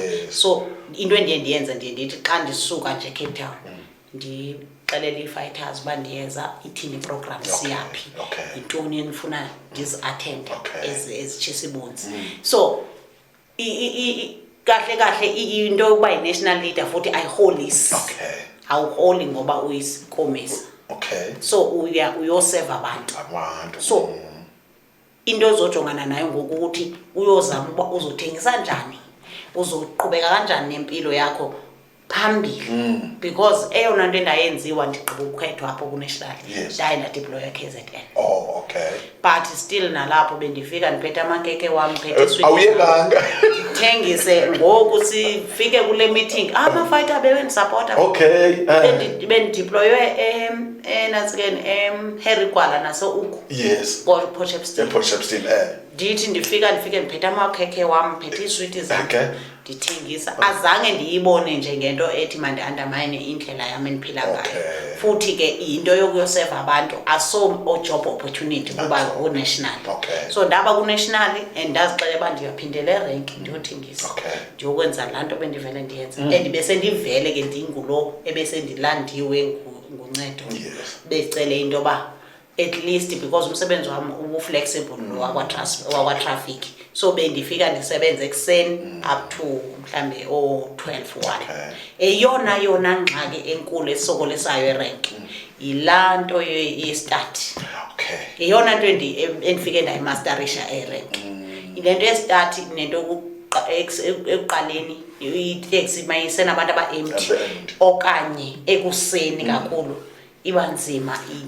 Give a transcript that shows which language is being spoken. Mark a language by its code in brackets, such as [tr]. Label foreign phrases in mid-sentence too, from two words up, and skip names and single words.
[xh] So into endiye ndiyenze ndithi xa ndisuka nje Cape Town ndixelele ii-fighters uba ndiyeza ithini i-program siyaphi yintoni endifuna ndizi-attende ezitshisibunzi. So kahle into yokuba yi-national leader futhi ayiholisi. Awuholi ngoba uyisikomisa. So uyoseva abantu. So into ozojongana nayo ngokuthi uyozama uba uzothengisa njani, uzoqhubeka kanjani nempilo yakho phambili because eyona nto endayenziwa ndigqiba ukukhethwa apho ku-national ndaye ndadeploya KZN. But still nalapho bendifika ndiphethe amakeke wami phethe awuyekanga ndithengise ngoku sifike kule meeting amafighter bebendisapota. Bendideploywe nansikeni Harry Gwala naso-Uku Potchefstroom. Ndithi ndifike ndiphethe amakeke wami phethe iiswiti zam ndithengisa. Azange ndiyibone nje ngento ethi mandi-undermine indlela yami endiphila ngayo. Futhi ke into yokuyoseva abantu aso- [en] job opportunity [xh] kuba ku-national. So ndaba ku-national and ndazixelela uba ndiyaphindela erenki ndiyothengisa ndiyokwenza laa nto bendivele ndiyenza. And bese ndivele ke ndingulo ebese ndilandiwe nguNcedo becele into yoba [en] at least [xh] because umsebenzi wami ubu-flexible wakwa-traffic. So bendifika ndisebenze ekuseni [en] up to [xh] mhlambe 12:01. Eyona ngxaki enkulu esokolisayo erenki yilaa nto yestart. Eyona nto endifike ndayimasterisha erenki ile nto yestart nento ekuqaleni iteksi mayisenabantu aba-empty okanye ekuseni kakhulu iba nzima into